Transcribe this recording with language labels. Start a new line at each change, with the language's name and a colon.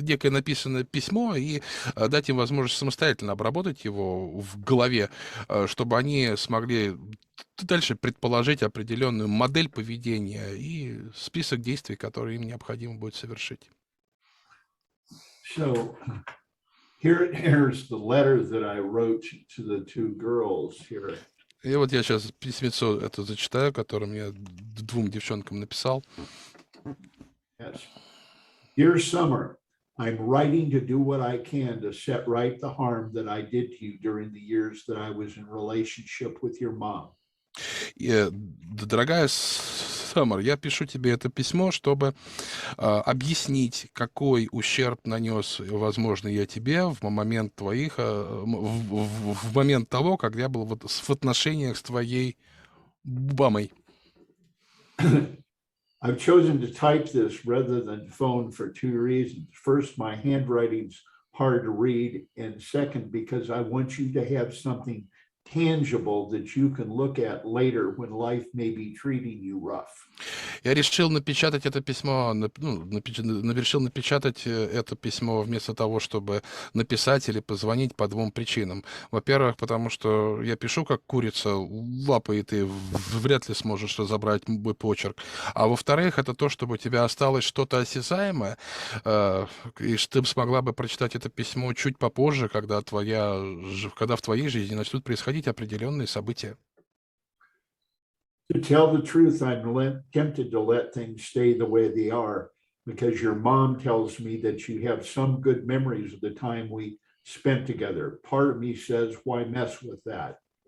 Russian: написанное письмо и дать им возможность самостоятельно обработать его в голове, чтобы они смогли дальше предположить определенную модель поведения и список действий, которые им необходимо будет совершить.
English: So here's the letter that I wrote to the two girls here.
Russian: И вот я сейчас письмецо это зачитаю, которое я двум девчонкам написал.
English: Yes. Dear Summer, I'm writing to do what I can to set right the harm that I did to you during the years that I was in relationship with your mom.
Russian: Дорогая Саммер, я пишу тебе это письмо, чтобы объяснить, какой ущерб нанес, возможно, я тебе в момент твоих, в момент того, когда я был вот в отношениях с твоей мамой.
English: I've chosen to type this rather than phone for two reasons. First, my handwriting's hard to read, and second, because I want you to have something tangible that you can look at later when life may be treating you rough.
Russian: Я решил напечатать это письмо, решил напечатать это письмо вместо того, чтобы написать или позвонить по двум причинам. Во-первых, потому что я пишу как курица лапой, и ты вряд ли сможешь разобрать мой почерк. А во-вторых, это то, чтобы у тебя осталось что-то осязаемое, и ты смогла бы прочитать это письмо чуть попозже, когда в твоей жизни начнут происходить определенные события.
English: To tell the truth, I'm tempted to let things stay the way they are because your mom tells me that you have some good memories of the time we spent together. Part of me says, why mess with that?